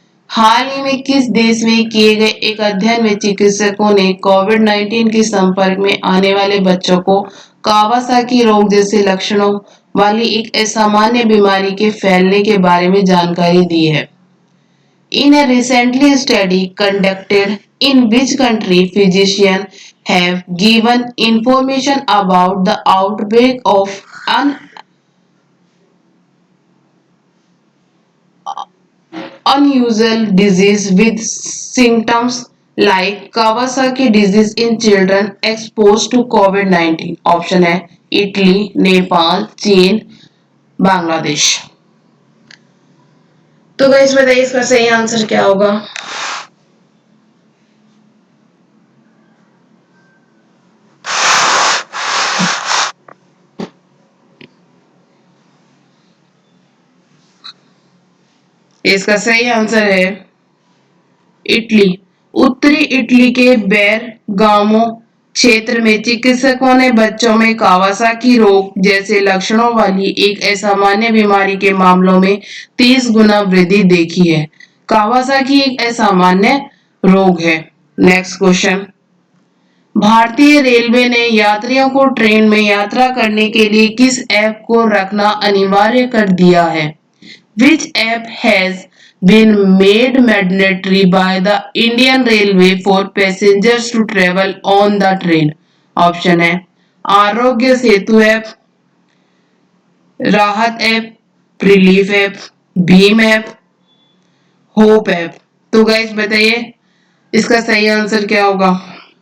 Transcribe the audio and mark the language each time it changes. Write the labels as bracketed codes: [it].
[hi] हाल ही में किस देश में किए गए एक अध्ययन में चिकित्सकों ने कोविड-19 के संपर्क में आने वाले बच्चों को कावासाकी रोग जैसे लक्षणों वाली एक असामान्य बीमारी के फैलने के बारे में जानकारी दी है? [en] In a recently study conducted in which country physicians have given information about the outbreak of an unusual disease with symptoms like Kawasaki disease in children exposed to COVID-19. [hi] Option है इटली, नेपाल, चीन, बांग्लादेश। तो guys बताइए इसका सही answer क्या होगा? इसका सही आंसर है इटली। उत्तरी इटली के बेरगामो क्षेत्र में चिकित्सकों ने बच्चों में कावासाकी रोग जैसे लक्षणों वाली एक असामान्य बीमारी के मामलों में 30 गुना वृद्धि देखी है। कावासाकी एक असामान्य रोग है। Next question. भारतीय रेलवे ने यात्रियों को ट्रेन में यात्रा करने के लिए किस ऐप को रखना अनिवार्य कर दिया है? [en] Which app has been made mandatory by the Indian Railway for passengers to travel on the train? [hi] Option है आरोग्य सेतु ऐप, राहत app, relief app, Bhim app, hope app. तो गाइस बताइए इसका सही आंसर क्या होगा?